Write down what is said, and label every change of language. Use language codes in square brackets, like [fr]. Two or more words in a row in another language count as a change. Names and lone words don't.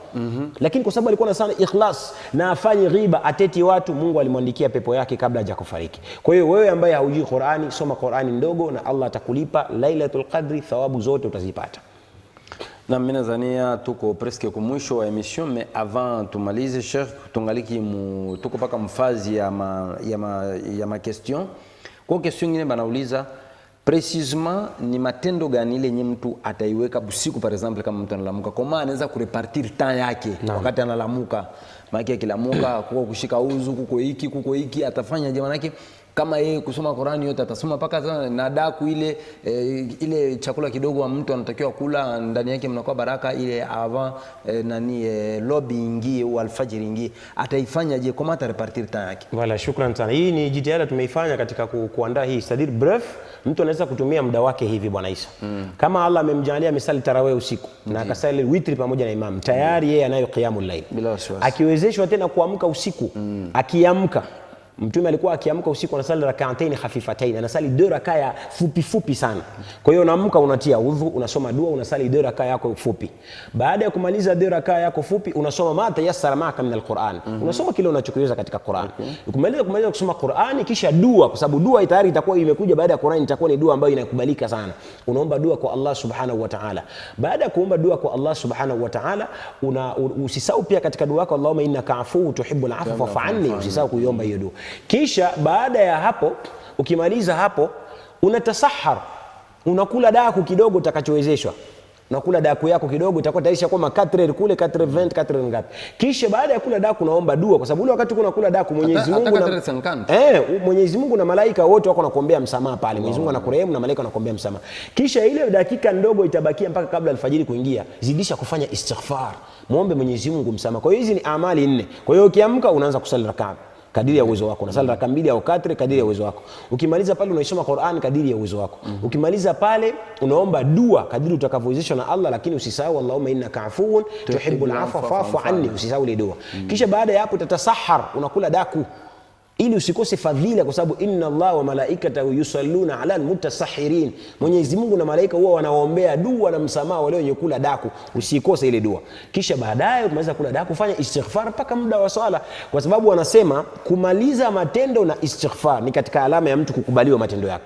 [sw] Lakini kwa sababu alikuwa na sana ikhlas na afanye ghiba, ateti watu, Mungu alimwandikia pepo yake kabla hajakufariki. Kwa hiyo wewe ambaye haujui Qur'ani, soma Qur'ani ndogo na Allah atakulipa Lailatul Qadri, thawabu zote utazipata. Na mimi nadhania tuko presque kwa mwisho wa emission, [fr] mais avant [sw] tumalize Sheikh, tungaliki tuko paka mfazi ya ma question. Kwa question nyingine banauliza precisement ni matendo gani ile yenye mtu ataiweka busiku, [fr] par exemple [sw] kama mtu analamuka, kama anaweza kurepartir temps yake wakati analamuka, maana akilamuka kwa kushika uzu kuko hiki atafanya je? Maana kama yeye kusoma Qur'ani yote atasoma paka na daku ile chakula kidogo wa mtu anatakiwa kula ndani yake mnakuwa baraka ile avant lobby ingie au alfajiri ingie, ataifanya je? Kama atarepartir temps yake. Wala shukrani sana. Hii ni jitihada tumeifanya katika kuandaa hii Sadir Bref. Mtu anaweza kutumia muda wake hivi bwana Isa. Kama Allah amemjalia misali tarawih usiku na akasali witri pamoja na imam, tayari yeye anayo [ar] قيام الليل. [sw] Akiwezeshwa tena kuamka usiku, akiamka, Mtume alikuwa akiamka usiku anasali [ar] ركعتين خفيفتين, [sw] anasali 2 rakaa fupi sana. Kwa hiyo unaamka unatia udhu, unasoma dua, unasali 2 rakaa yako fupi. Baada ya kumaliza 2 rakaa yako fupi, unasoma [ar] ما تيسر معك من القرآن. [sw] Unasoma kile unachokiweza katika Qur'an. Ukimaliza kusoma Qur'ani, kisha dua, kwa sababu dua tayari itakuwa imekuja baada ya Qur'an, itakuwa ni dua ambayo inakubalika sana. Unaomba dua kwa Allah [ar] سبحانه وتعالى. [sw] Baada ya kuomba dua kwa Allah [ar] سبحانه وتعالى, [sw] usisahau pia katika dua yako [ar] اللهم إنك عفو تحب العفو فاعف عني, [sw] usisahau kuiomba hiyo dua. Kisha baada ya hapo, ukimaliza hapo, unatasahar, unakula daku kidogo utakachowezeshwa. Unakula daku yako kidogo, itakuwa tayari kwa 4 kule 420 4 ngapi. Kisha baada ya kula daku naomba dua, kwa sababu ule wakati unakula daku Mwenyezi Mungu Mwenyezi Mungu na malaika wote wako nakuombea msamaha pale. Mwenyezi Mungu anakurehemu na malaika wanakuombea msamaha. Kisha ile dakika ndogo itabakia mpaka kabla alfajiri kuingia, zidisha kufanya istighfar, muombe Mwenyezi Mungu msamaha. Kwa hiyo hizi ni amali 4. Kwa hiyo ukiamka unaanza kusali rakaa kadiri ya uwezo wako, unasali rakaa 2 au 4 kadiri ya uwezo wako. Ukimaliza pale unaisoma Qur'an kadiri ya uwezo wako. Ukimaliza pale unaomba dua kadiri utakavyowezeshwa na Allah, lakini usisahau [ar] اللهم إنك عفو تحب العفو فاعف عني, [sw] usisahau ile dua. Kisha baada ya hapo utasahar, unakula daku. ili usikose fadhila, kwa sababu [ar] إن الله وملائكته يصلون على المتسحرين, [sw] Mwenyezi Mungu na malaika huwa wanaombea dua na msamaha wale wenye kula daku. Usikose ile dua. Kisha baadaye ukimaliza kula daku fanya istighfar mpaka muda wa swala, kwa sababu wanasema kumaliza matendo na istighfar ni katika alama ya mtu kukubaliwa matendo yake.